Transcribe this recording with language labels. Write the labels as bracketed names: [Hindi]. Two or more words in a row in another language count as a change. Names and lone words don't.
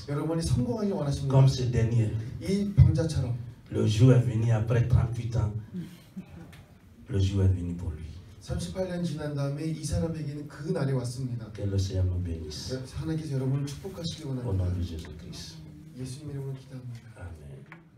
[Korean] 여러분이 성공하길 원하십니다. [French] Comme ce dernier, [Korean] 이 병자처럼 [French] le jour est venu après 38 ans, le jour est venu pour lui. [Korean] 38년 지난 다음에 이 사람에게는 그 날이 왔습니다. [French] Que le Seigneur nous bénisse. [Korean] 하나님께서 여러분을 축복하시길 [French] Au nom [Korean] 원합니다. [French] de Jésus-Christ. [Korean] 예수님 이름으로 기도합니다. Amen.